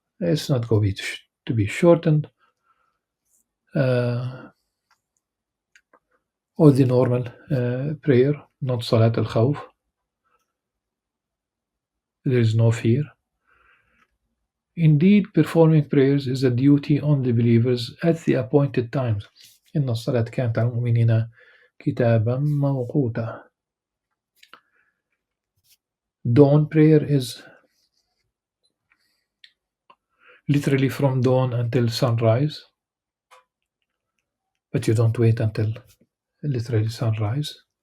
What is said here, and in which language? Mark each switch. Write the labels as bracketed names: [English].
[English] It's not going to be shortened or the normal prayer, not Salat al-Khawf. There is no fear. Indeed, performing prayers is a duty on the believers at the appointed times. [Arabic] إن الصلاة كانت على المؤمنين كتابا موقوتا. [English] Dawn prayer is literally from dawn until sunrise, but you don't wait until literally sunrise.